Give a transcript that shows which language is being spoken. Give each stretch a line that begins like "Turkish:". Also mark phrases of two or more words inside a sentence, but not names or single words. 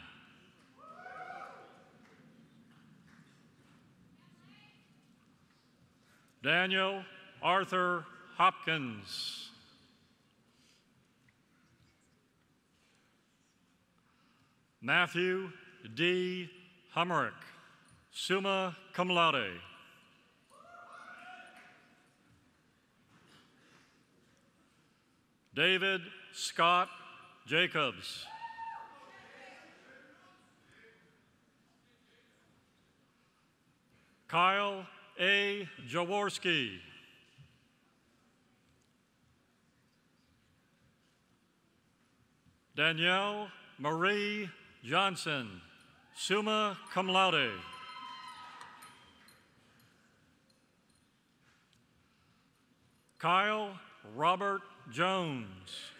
English: Daniel Arthur Hopkins. Matthew D. Hummerick,
Latin: summa cum laude.
English: David Scott Jacobs. Kyle A. Jaworski. Danielle Marie Johnson,
Latin: summa cum laude.
English: Kyle Robert Jones.